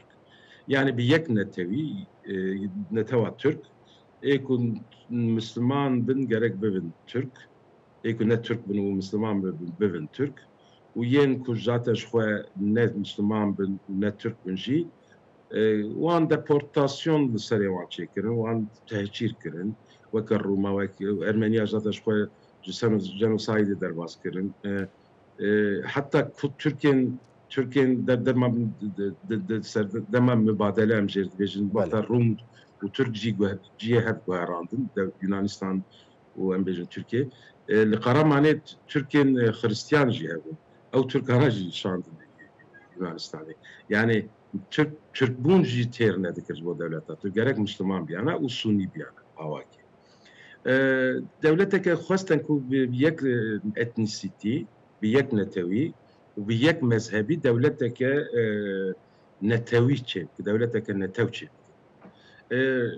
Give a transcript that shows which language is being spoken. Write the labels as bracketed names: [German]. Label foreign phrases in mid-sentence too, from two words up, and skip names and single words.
[Kurdish] Yani bi yek netewî netewa Türk ê ku Müslüman bin gerek bibin Türk êku ne Türk bin û Müslüman bibin Türk û yên ku zaten ji xwe ne Müslüman bin û ne Türk bin jî wan deportasyon li serê wan çêkirin wan tehcîr kirin weke Rûma weke Ermeniya zaten ji xwe ji genosaydê derbas kirin heta ku Türkên dema mübadele em jê dibêjin wexta Rûm و ترک جی هف گوهراندن در یونانستان و ام بیجن ترکیه لقرامانه ترکین خریستیان جی هفون او ترکانا جی شاندن یونانستانی yani Türk bun jî têr nedikir bo devleta tu gerek Müslüman biyana û Sunî biyana awakî. Devleteke xwestin ku bi yek etnisîtî, bi yek netewî û bi yek mezhebî devleteke netewî çê bike, devleteke netew çê bike.